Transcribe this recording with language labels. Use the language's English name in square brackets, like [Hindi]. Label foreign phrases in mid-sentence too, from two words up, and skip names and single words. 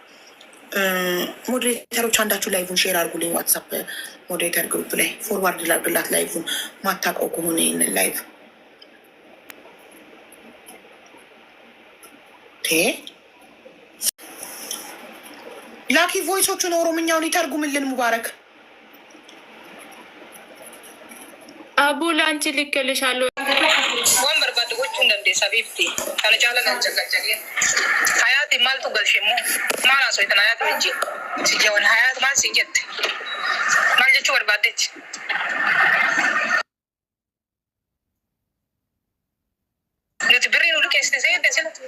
[Amharic] ሞዴሬተሮች አንዳችሁ [English] live share [Amharic] አድርጉልኝ። [English] WhatsApp moderator group [Amharic] ላይ ፎርዋርድ ላድርግላት። ላይቭን ማታውቀው ከሆነ ይህንን ላይቭ ላኪ። ቮይሶቹን ኦሮምኛውን ይተርጉምልን ሙባረክ። አቡ ለአንቺ ልክልሻለሁ። [Oromo] waan barbaade gochuun dandeessa biifti kana caalan an caqacaqee hayaati maaltu galshe immoo maal haasoftan hayaati wajjin si jewan hayaati maal si jette maal jechuu barbaaddetti nuti birrii nu liqeessite seete sila